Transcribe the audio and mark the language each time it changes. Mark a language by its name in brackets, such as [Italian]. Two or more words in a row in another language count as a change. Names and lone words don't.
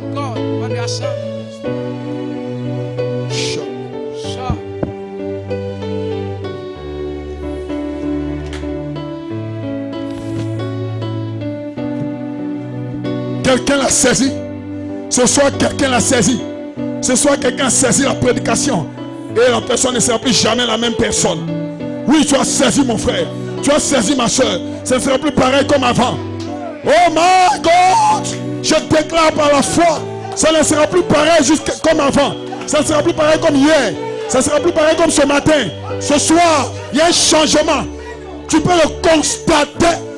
[French] Quelqu'un l'a saisi. Ce soir, quelqu'un l'a saisi. Ce soir, quelqu'un a saisi la prédication. Et la personne ne sera plus jamais la même personne. Oui, tu as saisi mon frère. Tu as saisi ma soeur. Ça ne sera plus pareil comme avant. [English] Oh my God! [French] Je déclare par la foi. Ça ne sera plus pareil comme avant. Ça ne sera plus pareil comme hier. Ça ne sera plus pareil comme ce matin. Ce soir, il y a un changement. Tu peux le constater.